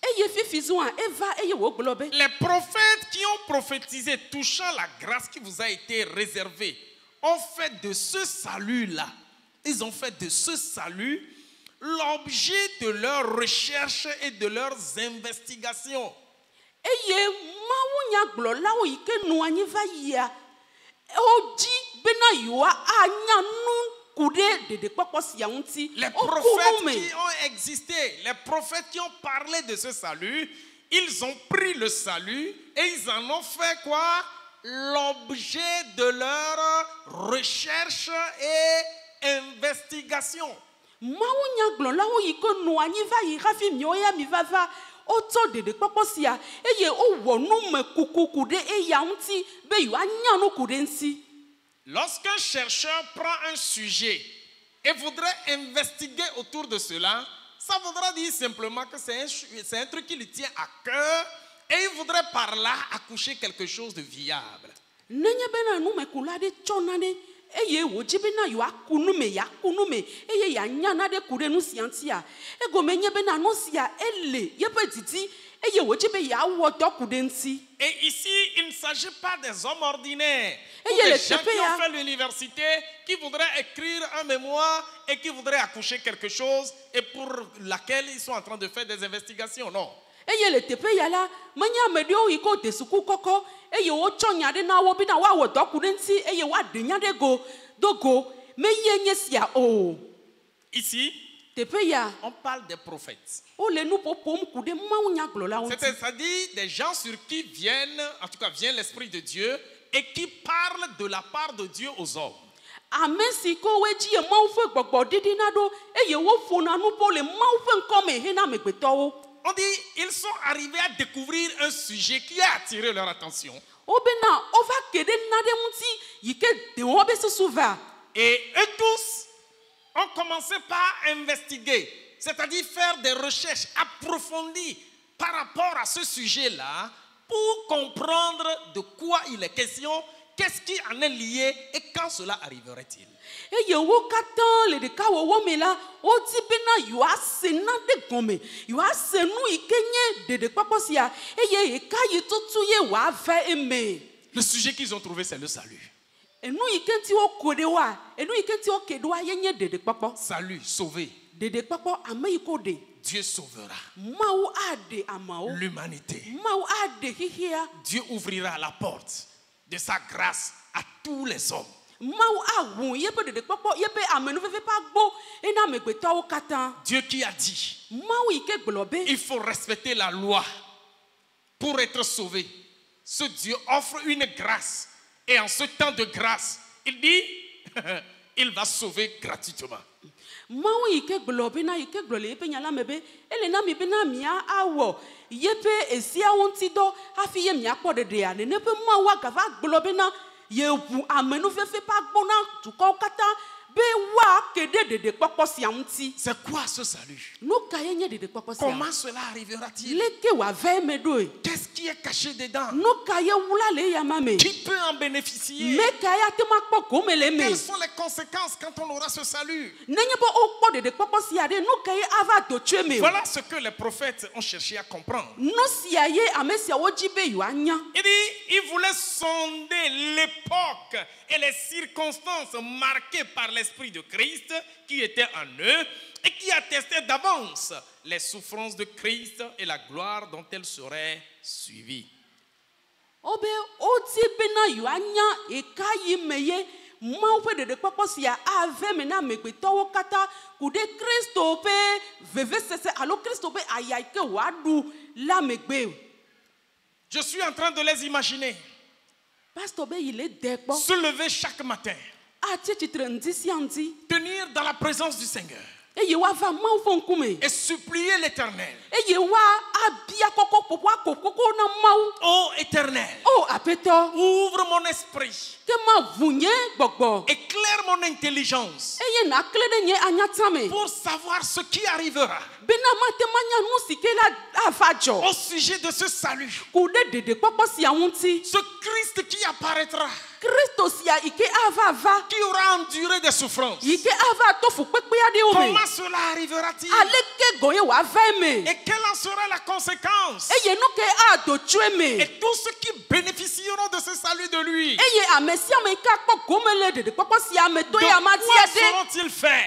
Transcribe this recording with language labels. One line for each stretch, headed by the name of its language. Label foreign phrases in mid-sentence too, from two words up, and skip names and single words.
French: Les prophètes qui ont prophétisé touchant la grâce qui vous a été réservée ont fait de ce salut-là ils ont fait de ce salut l'objet de leurs recherches et de leurs investigations.
Ewe: Eye mawunya gblɔlawo yi ke nɔ anyi va yia wodzi bena yewoa anya nu ku ɖe ɖeɖekpɔkpɔ sia ŋuti.
French: Les prophètes qui ont existé, les prophètes qui ont parlé de ce salut, ils ont pris le salut et ils en ont fait quoi? L'objet de leur recherche et investigation.
Ewe: Mawunya gblɔlawo yi ke nɔ anyi va yi hafi miawo ya mi va va otsɔ ɖeɖekpɔkpɔ sia eye wowɔ nume kukuku ɖe eya ŋuti be yewoanya nu ku ɖe ŋuti.
French: Lorsqu'un chercheur prend un sujet et voudrait investiguer autour de cela, ça voudra dire simplement que c'est un truc qui lui tient à cœur et il voudrait par là accoucher quelque chose de viable.
Ewe: Nenye bena numekula ɖe tsɔ naɖe eye wòdzi bena yewoaku nume eye yeanya naɖe ku ɖe nu sia ŋutia egome nye bena nu sia ele yeƒe didi eye wòdzi be yeawɔ dɔ ku ɖe ŋuti.
French: Et ici, il ne s'agit pas des hommes ordinaires, ou Et des gens qui ont fait l'université, qui voudraient écrire un mémoire et qui voudraient accoucher quelque chose et pour laquelle ils sont en train de faire des investigations. Non.
Ewe: Eye le teƒe ya la menye ame ɖewo yi ke wode suku kɔkɔ eye wotsɔ nya ɖe na wo bena woawɔ dɔ ku ɖe ŋuti eye woaɖe nya ɖe go do go meye nye sia o.
French: Ici,
Ewe: teƒe ya
French: on parle des prophètes.
Ewe: wole nu ƒoƒom ku ɖe mawunyagblɔlawo ŋuti.
French: C'est-à-dire des gens sur qui viennent, en tout cas vient l'Esprit de Dieu et qui parlent de la part de Dieu aux hommes.
Ewe: Ame si ke wodzi ye Mawu ƒe gbɔgbɔ ɖiɖina ɖo eye woƒona nu ƒo le Mawu ƒe ŋkɔme hena amegbetɔwo.
French: On dit ils sont arrivés à découvrir un sujet qui a attiré leur attention.
Ewe: Wobena wova ke ɖe naɖe ŋuti yi ke de wo be susu va.
French: Et eux tous ont commencé par investiguer, c'est-à-dire faire des recherches approfondies par rapport à ce sujet-là pour comprendre de quoi il est question, qu'est-ce qui en est lié et quand cela arriverait-il.
Ewe: Eye wo katã le ɖeka wɔwɔ me la wodi bena yewoase naɖe gɔme yewoase nu yi ke nye ɖeɖekpɔkpɔ sia eye eka yi tutu ye wòava eme.
French: Le sujet qu'ils ont trouvé, c'est le salut.
Ewe: Enu yi ke ŋuti woko ɖe woa enu yi ke ŋuti woke ɖe woa ye nye ɖeɖekpɔkpɔ.
French: Salut, sauver.
Ewe: Ɖeɖekpɔkpɔ ame yi ke ɖe.
French: Dieu sauvera
Ewe: Mawu aɖe ameawo.
French: l'humanité.
Ewe: Mawu aɖe xixia.
French: Dieu ouvrira la porte de sa grâce à tous les hommes.
Ewe: Mawu ahu yeƒe ɖeɖekpɔkpɔ yeƒe amenuveve ƒe agbo ena amegbetɔwo katã.
French: Dieu qui a dit
Ewe: Mawu yi ke gblɔ be
French: il faut respecter la loi pour être sauvé. Ce Dieu offre une grâce et en ce temps de grâce, il dit il va sauver gratuitement.
Ewe: Mawu yi ke gblɔ bena yi ke gblɔ le yeƒe nya la me be ele na mi bena mia awɔ yeƒe esiawo ŋuti dɔ hafi ye miakpɔ ɖeɖea nene ƒe Mawu agava gblɔ bena yeʋu amenuveve ƒe agbo na dukɔwo katã be woake ɖe ɖeɖekpɔkpɔ sia ŋuti.
French: C'est quoi ce salut?
Ewe: Nu ka ye nye ɖeɖekpɔkpɔ sia?
French: Comment cela arrivera-t-il?
Ewe: Leke wòava eme ɖoe?
French: Qu'est-ce qui est caché dedans?
Ewe: Nu ka ye wula le eyama me?
French: Qui peut en bénéficier?
Ewe: Me ka ye ate ma kpɔ gome le eme?
French: Quelles sont les conséquences quand on aura ce salut?
Ewe: Nenye be wokpɔ ɖeɖekpɔkpɔ sia ɖe nu ka ye ava do tso eme?
French: Voilà ce que les prophètes ont cherché à comprendre.
Ewe: Nu sia ye ame siawo dzi be yewoanya.
French: Il dit, il voulait sonder l'époque et les circonstances marquées par l'Esprit de Christ qui était en eux et qui attestaient d'avance les souffrances de Christ et la gloire dont elles seraient suivies.
Ewe: Obe odi bena yewoanya eka yi me ye Mawu ƒe ɖeɖekpɔkpɔ sia ave me na amegbetɔwo katã ku ɖe Kristo ƒe vevesese alo Kristo ƒe aya yi ke wòaɖu la megbe.
French: Je suis en train de les imaginer
Ewe: Pastor be yi le de kpɔ.
French: se lever chaque matin,
Ewe: Atsi tsitre ŋdi sia ŋdi.
French: tenir dans la présence du Seigneur
Ewe: Eye woava Mawu ƒe ŋkume.
French: et supplier l'Éternel.
Ewe: Eye woabia kɔkɔ ƒoƒo akokoko na Mawu.
French: Ô Éternel,
Ewe: O Aƒetɔ,
French: ouvre mon esprit,
Ewe: ke maʋu nye gbɔgbɔ.
French: éclaire mon intelligence
Ewe: Eye nakle ɖe nye anyatame.
French: pour savoir ce qui arrivera
Ewe: Bena mate manya nu si ke la ava dzɔ.
French: au sujet de ce salut.
Ewe: Ku ɖe ɖeɖekpɔkpɔ sia ŋuti.
French: Ce Christ qui apparaîtra qui aura enduré des souffrances. Comment cela arrivera-t-il? Et quelle en sera la conséquence? Et tous ceux qui bénéficieront de ce salut de lui, de quoi seront-ils faits?